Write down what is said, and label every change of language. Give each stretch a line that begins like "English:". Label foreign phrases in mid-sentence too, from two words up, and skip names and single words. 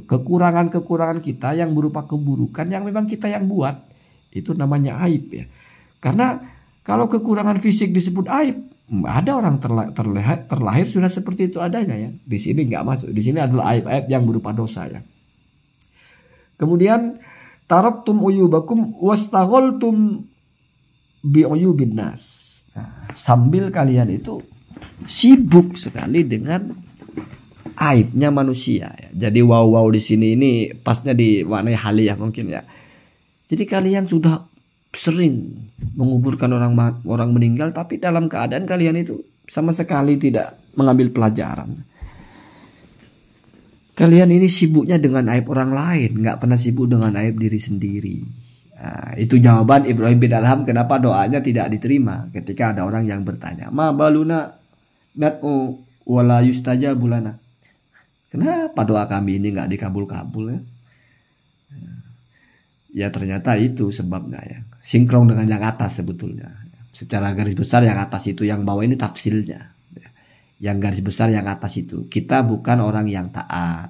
Indonesian: Kekurangan-kekurangan kita yang berupa keburukan yang memang kita yang buat. Itu namanya aib ya. Karena kalau kekurangan fisik disebut aib, ada orang terlahir sudah seperti itu adanya ya. Di sini nggak masuk. Di sini adalah aib-aib yang berupa dosa ya.
Arabic: Kemudian تركتم عيوبكم واشتغلتم بعيوب الناس.
Indonesian: Nah, sambil kalian itu sibuk sekali dengan aibnya manusia ya. Jadi wow di sini ini pasnya dimaknai haliyah mungkin ya. Jadi kalian sudah sering menguburkan orang meninggal, tapi dalam keadaan kalian itu sama sekali tidak mengambil pelajaran. Kalian ini sibuknya dengan aib orang lain, nggak pernah sibuk dengan aib diri sendiri. Nah, itu jawaban Ibrahim bin Adham kenapa doanya tidak diterima ketika ada orang yang bertanya,
Arabic: ما بالنا ندعو ولا يستجاب لنا.
Indonesian: Kenapa doa kami ini nggak dikabul-kabul ya? Ya ternyata itu sebabnya ya. Sinkron dengan yang atas sebetulnya. Secara garis besar yang atas itu, yang bawah ini tafsilnya. Yang garis besar yang atas itu, kita bukan orang yang taat.